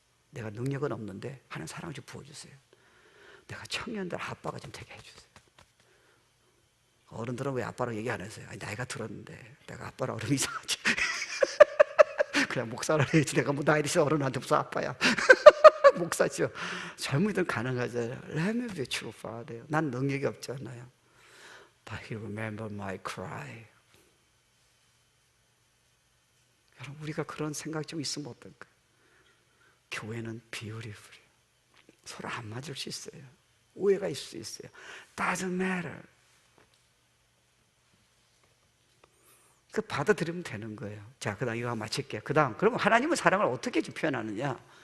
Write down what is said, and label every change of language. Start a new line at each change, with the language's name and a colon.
Korean: 내가 능력은 없는데 하나님 사랑을 좀 부어주세요. 내가 청년들 아빠가 좀 되게 해주세요. 어른들은 왜 아빠라고 얘기 안 했어요? 아니, 나이가 들었는데 내가 아빠라 그러면 이상하지. 그냥 목사를 해야지. 내가 뭐 나이 드신 어른한테 무슨 아빠야. 목사죠. 젊은이들 가능하잖아요.
English: Let me be true father.
Korean: 난 능력이 없잖아요.
English: But he remembered my cry.
Korean: 여러분, 우리가 그런 생각 좀 있으면 어떨까요? 교회는
English: beautiful.
Korean: 서로 안 맞을 수 있어요. 오해가 있을 수 있어요.
English: Doesn't matter.
Korean: 그 받아들이면 되는 거예요. 자, 그 다음 이거 마칠게요. 그 다음, 그러면 하나님의 사랑을 어떻게 표현하느냐?